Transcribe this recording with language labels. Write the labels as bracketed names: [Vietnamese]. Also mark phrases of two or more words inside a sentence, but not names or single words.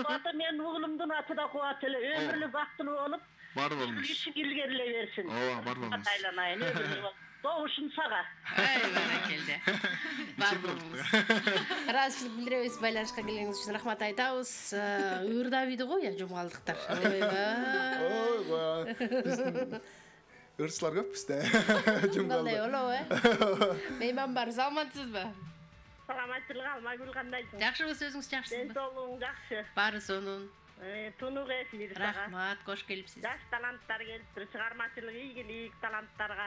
[Kyrgyz] Аты мен уулумдун аты да Кубат эле, өмүрлүк бактылуу болуп, Бар болуңуз. иши илгериле берсин. Ооба, бар болуңуз. Айланайын, өмүрлүк бол. Добушун сага. Баракелде. Бар болуңуз. Ыраазычылык билдиребиз. Байланышка келгениңиз үчүн рахмат айтабыз. Уюрда биди го я жумгалдыктар. Ойбай. Биздин ырчылар көп бизде. Жумгалдай болобу, Мейман бар. Саламатсызбы? Саламатчылык Алмагүл кандайсың? Жакшыбыз, өзүңүз жакшысызбы? Денсаулыгың жакшы. Баары сонун. Тунук эфир сага. Рахмат, кош келипсиз. Жаш таланттар келиптир, чыгармачылык ийгилик таланттарга.